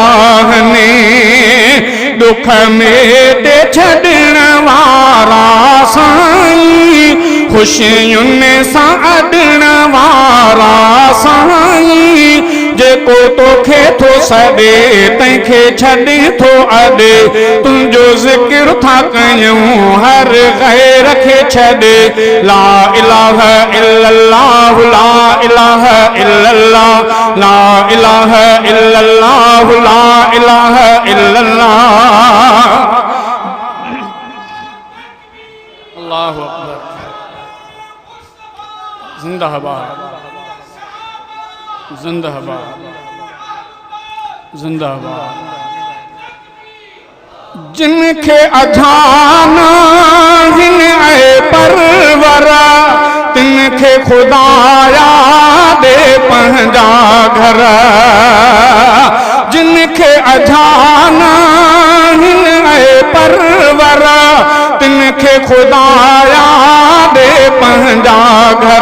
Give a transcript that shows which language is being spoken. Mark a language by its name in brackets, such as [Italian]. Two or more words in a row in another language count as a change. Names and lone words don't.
[Sindhi] आहिनि, दुख में ते छॾण वारा साईं, खुशियुनि सां अॾण वारा साईं, जेको तोखे थो सॾे तंहिंखे छॾे थो अॾे, तुंहिंजो ज़िक्र था कयूं हर गैर खे छॾे। [Arabic] لا إله إلا الله، لا إله إلا الله، لا إله إلا الله، لا إله إلا الله. الله أكبر. [Sindhi] जिंदाबाद, जिंदाबाद, जिंदाबाद। जिनखे अजाना हिन ऐं परवरा, तिनखे खुदाया दे पंहिंजा घर, जिनखे अजाना हिन ऐं परवरा, तिनखे खुदाया दे पंहिंजा घर।